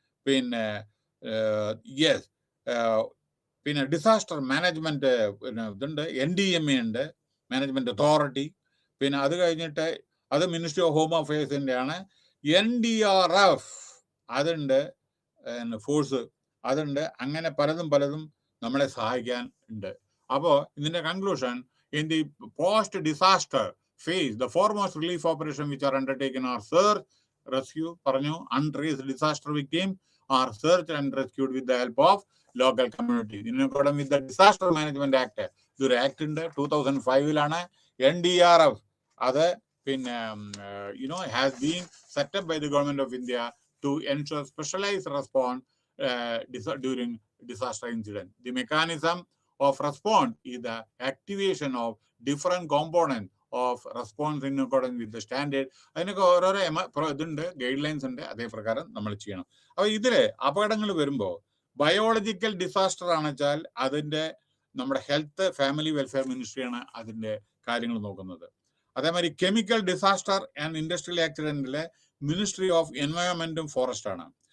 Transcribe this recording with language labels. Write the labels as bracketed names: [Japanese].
[Malayalam] പിന്നെ യെസ്, പിന്നെ disaster management ഇതുണ്ട്, NDMA ഉണ്ട്, മാനേജ്മെന്റ് അതോറിറ്റി. പിന്നെ അത് കഴിഞ്ഞിട്ട് അത് മിനിസ്ട്രി ഓഫ് ഹോം അഫയേഴ്സിന്റെ ആണ്. NDRF അതുണ്ട്, ഫോഴ്സ് അതുണ്ട്. അങ്ങനെ പലതും നമ്മളെ സഹായിക്കാൻ ഉണ്ട്. അപ്പോൾ ഇതിന്റെ [English] conclusion, in the post disaster phase, the foremost relief operation which are undertaken are search, rescue, [Malayalam] പറഞ്ഞു, [English] untraced disaster victim are searched and rescued with the help of local community. In accordance with the Disaster Management Act, [Malayalam] ഇതൊരു act ഉണ്ട്, [English] 2005 NDRF [Malayalam] അത് പിന്നെ [English] has been set up by the government of India to ensure specialized response during disaster incident. The mechanism of response is the activation of different components of response in accordance with the standard. [Malayalam] അതിനൊക്കെ ഓരോരോ ഇതുണ്ട്, guide lines ഉണ്ട്, അതേ പ്രകാരം നമ്മൾ ചെയ്യണം. അപ്പൊ ഇതില് അപകടങ്ങൾ വരുമ്പോൾ ബയോളജിക്കൽ ഡിസാസ്റ്റർ ആണെച്ചാൽ അതിന്റെ നമ്മുടെ ഹെൽത്ത് ഫാമിലി വെൽഫെയർ മിനിസ്ട്രിയാണ് അതിന്റെ കാര്യങ്ങൾ നോക്കുന്നത്. അതേമാതിരി chemical disaster and industrial ആക്സിഡന്റിലെ ministry of എൻവയോൺമെന്റും forest ആണ്.